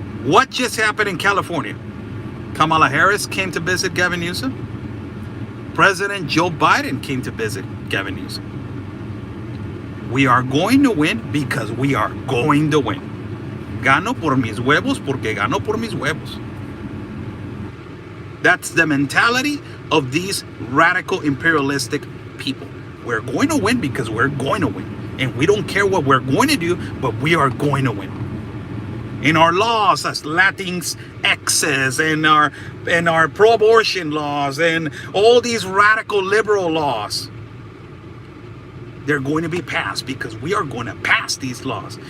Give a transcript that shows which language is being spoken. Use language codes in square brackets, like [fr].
[en] What just happened in California? Kamala Harris came to visit Gavin Newsom. President Joe Biden came to visit Gavin Newsom. We are going to win because we are going to win. [es] Gano por mis huevos porque gano por mis huevos. [en] That's the mentality of these radical imperialistic people. We're going to win because we're going to win. And we don't care what we're going to do, but we are going to win. In our laws as Latinx X's and our pro-abortion laws and all these radical liberal laws, they're going to be passed because we are going to pass these laws.